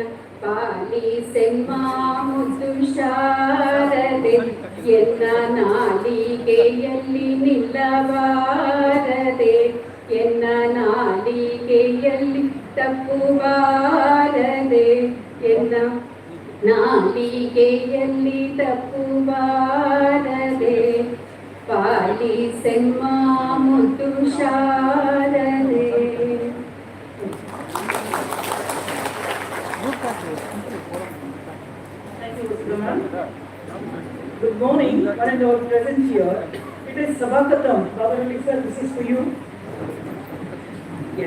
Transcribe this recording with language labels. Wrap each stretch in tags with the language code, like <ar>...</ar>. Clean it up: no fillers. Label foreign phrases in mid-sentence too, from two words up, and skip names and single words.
<kn>ಪಾಲಿಸೆಮ್ಮ ಮುದ್ದು ಶಾರದೆ ಎನ್ನ ನಾಲಿಗೆಯಲ್ಲಿ ನಿಲ್ಲಬಾರದೆ ಎನ್ನ ನಾಲಿಗೆಯಲ್ಲಿ ತಪ್ಪುಬಾರದೆ ಎನ್ನ ನಾಲಿಗೆಯಲ್ಲಿ ತಪ್ಪುಬಾರದೆ ಪಾಲಿಸೆಮ್ಮ ಮುದ್ದು ಶಾರದೆ.</kn> <en>Good morning, one and all present here. It is Sabakatam. Babar, this is for you. Yes.</en>